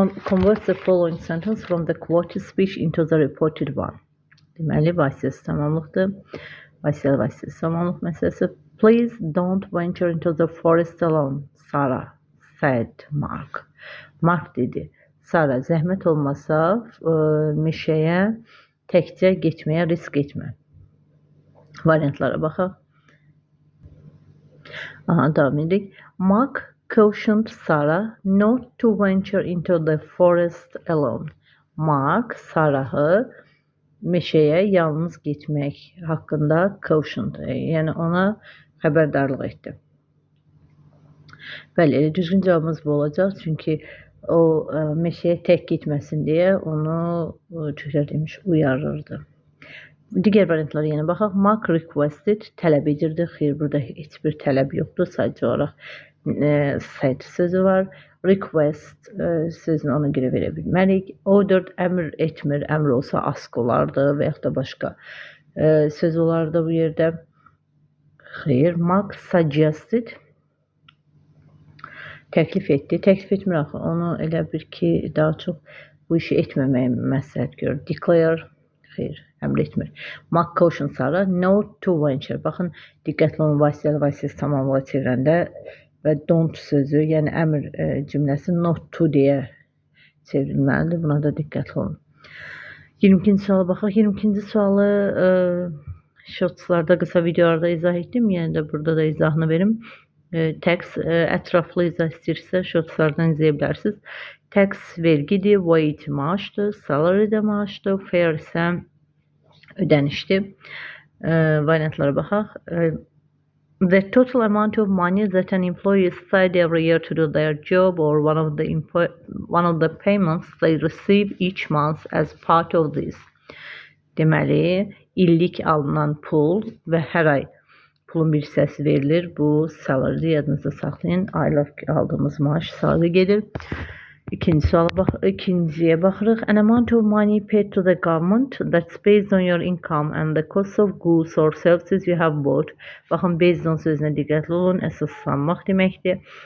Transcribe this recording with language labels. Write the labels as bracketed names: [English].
[English] Convert the following sentence from the quoted speech into the reported one. [Azerbaijani] Deməli, vasitəsiz tamamlıqdır. Vasitəsiz tamamlıq məsələsi. [English] Please don't venture into the forest alone, Sarah said Mark. [Azerbaijani] Mark dedi. Sarah, zəhmət olmasa meşəyə təkcə getməyə risk etmə. Variantlara baxaq. Davam edirik. [English] Mark cautioned Sarah not to venture into the forest alone. [Azerbaijani] Mark Sarah'ı meşəyə yalnız getmək haqqında cautioned, yəni ona xəbərdarlıq etdi. Bəli, düzgün cavabımız bu olacaq. Çünki o meşəyə tək getməsin deyə onu təkrar demiş, uyarırdı. Digər variantlara yenə baxaq. Mark requested, tələb edirdi. Xeyr, burada heç bir tələb yoxdur. Sadəcə olaraq said sözü var. Request sözünü ona görə verə bilmərik. Ordered, əmr etmir. Əmr olsa ask olardı və yaxud da başqa söz olardı bu yerdə. Xeyr, Mark suggested, təklif etdi. Təklif etmir axı. Onu elə bir ki, daha çox bu işi etməməyi məsləhət görür. Declare, xeyr, əmr etmir. [English] Mark cautioned Sarah not to venture. [Azerbaijani] Baxın, diqqətli olun, vasitəsiz tamamlığa çevirəndə və don't sözü, yəni əmr cümləsi not to deyə çevrilməlidir. Buna da diqqətli olun. 22-ci suala baxaq. 22-ci sualı shortslarda, qısa videolarda izah etdim. Yəni də burada da izahını verim. Tax ətraflı izah istəyirsə shortslardan izləyə bilərsiniz. Tax vergidir, wage maaşdır, salary də maaşdır, fair isə ödənişdir. Variantlara baxaq. [English] The total amount of money that an employee is paid every year to do their job or one of the payments they receive each month as part of this. [Azerbaijani] Deməli, illik alınan pul və hər ay pulun bir hissəsi verilir. Bu salary, yadınızda saxlayın. Aylıq aldığımız maaş salary gedir. İkinciyə baxırıq. [English] An amount of money paid to the government that's based on your income and the cost of goods or services you have bought. [Azerbaijani] Baxın, based on sözünə diqqətli olun. Əsaslanmaq deməkdir.